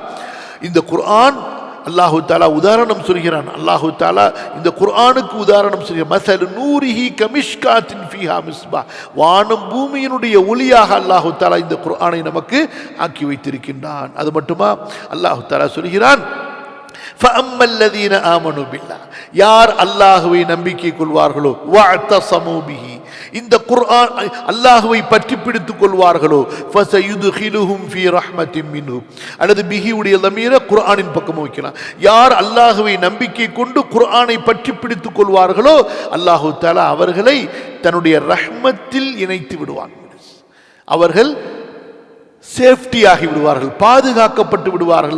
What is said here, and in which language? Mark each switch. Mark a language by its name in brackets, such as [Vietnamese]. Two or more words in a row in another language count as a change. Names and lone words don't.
[Tamil] இந்த குர்ஆன் [Arabic] الله تعالى [Tamil] உதாரணம் சொல்கிறான். [Arabic] الله تعالى [Tamil] இந்த குர்ஆனுக்கு உதாரணம் சொல்கிறான். [Arabic] مثل نوره كمشكاة فيها مصباح, [Tamil] வானம் பூமியினுடைய ஒளியாக [Arabic] الله تعالى [Tamil] இந்த குர்ஆனை நமக்கு ஆக்கி வைத்திருக்கின்றான். அது மட்டுமா, [Arabic] الله تعالى [Tamil] சொல்கிறான், [Arabic] فَأَمَّا الَّذِينَ آمَنُوا بِاللَّهِ, [Tamil] யார் அல்லாஹ்வை நம்பிக்கை கொள்வார்களோ, [Arabic] وَاعْتَصَمُوا بِهِ, [Tamil] இந்த குர்ஆன் அல்லாஹ்வை பற்றி பிடித்துக் கொள்வார்களோ, [Arabic] فَسَيُدْخِلُهُمْ فِي رَحْمَةٍ مِّنْهُ, [Tamil] அல்லது பிஹி உடைய லமீர குர்ஆனின் பக்கம் வைக்கலாம். யார் அல்லாஹ்வை நம்பிக்கை கொண்டு குர்ஆனை பற்றி பிடித்துக் கொள்வார்களோ [Arabic] الله تعالى [Tamil] அவர்களை தன்னுடைய ரஹ்மத்தில் இணைத்து விடுவான். அவர்கள் சேஃப்டி ஆகி விடுவார்கள், பாதுகாக்கப்பட்டு விடுவார்கள்.